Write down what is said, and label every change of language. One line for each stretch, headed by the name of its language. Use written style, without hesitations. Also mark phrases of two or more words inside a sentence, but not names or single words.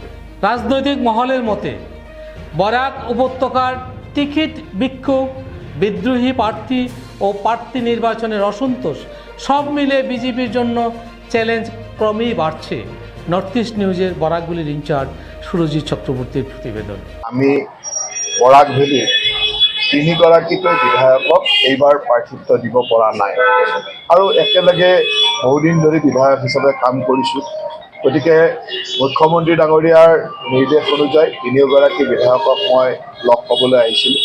Bangla: রাজনৈতিক মহলের মতে বরাক উপত্যকার টিকিট বিক্ষোভ, বিদ্রোহী প্রার্থী ও প্রার্থী নির্বাচনের অসন্তোষ সব মিলে বিজেপির জন্য চ্যালেঞ্জ ক্রমেই বাড়ছে। নর্থ ইস্ট নিউজের বরাকগুলির ইনচার্জ সুরজিৎ চক্রবর্তীর প্রতিবেদন।
Assamese: আমি বরাক ভেলি 3গৰাকীকৈ বিধায়কক এইবাৰ প্ৰাৰ্থিত্ব দিব পৰা নাই আৰু একেলগে বহুদিন ধৰি বিধায়ক হিচাপে কাম কৰিছোঁ। গতিকে মুখ্যমন্ত্ৰী ডাঙৰীয়াৰ নিৰ্দেশ অনুযায়ী 3গৰাকী বিধায়কক মই লগ পাবলৈ আহিছিলোঁ।